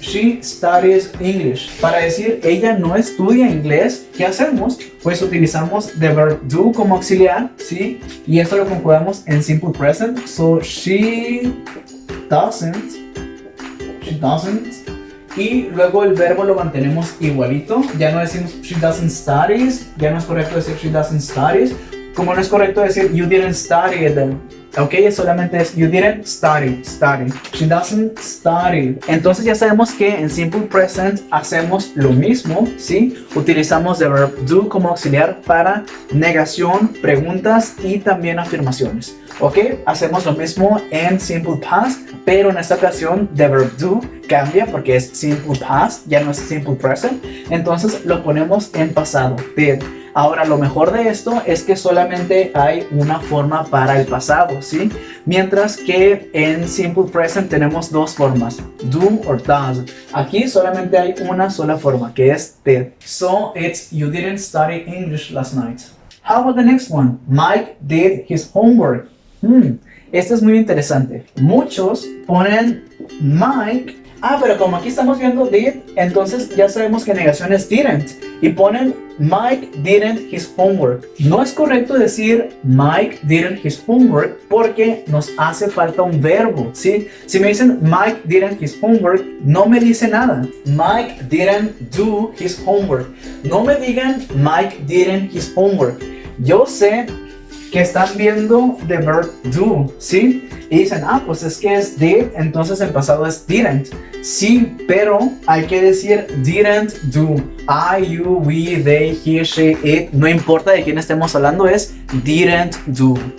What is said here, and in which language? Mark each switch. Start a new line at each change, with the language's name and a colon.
English: She studies English.
Spanish: Para decir ella no estudia inglés, ¿qué hacemos? Pues utilizamos
English: the verb do
Spanish: como auxiliar, ¿sí? Y esto lo conjugamos en simple present.
English: So, she doesn't.
Spanish: Y luego el verbo lo mantenemos igualito. Ya no decimos
English: she doesn't studies.
Spanish: Ya no es correcto decir she doesn't studies. Como no es correcto decir
English: you didn't study them.
Spanish: Ok, solamente es
English: you didn't study. She doesn't study.
Spanish: Entonces ya sabemos que en simple present hacemos lo mismo, ¿sí? Utilizamos
English: the verb do
Spanish: como auxiliar para negación, preguntas y también afirmaciones. Ok, hacemos lo mismo en simple past, pero en esta ocasión
English: the verb do
Spanish: cambia porque es simple past, ya no es simple present. Entonces lo ponemos en pasado, did. Ahora, lo mejor de esto es que solamente hay una forma para el pasado, ¿sí? Mientras que en simple present tenemos dos formas,
English: do or does.
Spanish: Aquí solamente hay una sola forma, que es did.
English: So, it's you didn't study English last night. How about the next one? Mike did his homework.
Spanish: Este es muy interesante. Muchos ponen Mike. Pero como aquí estamos viendo did, entonces ya sabemos que negación es didn't. Y ponen
English: Mike didn't his homework.
Spanish: No es correcto decir Mike didn't his homework porque nos hace falta un verbo, ¿sí? Si me dicen
English: Mike didn't his homework,
Spanish: no me dice nada.
English: Mike didn't do his homework.
Spanish: No me digan
English: Mike didn't his homework.
Spanish: Yo sé que están viendo
English: the verb do,
Spanish: ¿sí? Y dicen, pues es que es did, entonces el pasado es didn't. Sí, pero hay que decir
English: didn't do. I, you, we, they, he, she, it.
Spanish: No importa de quién estemos hablando, es
English: didn't do.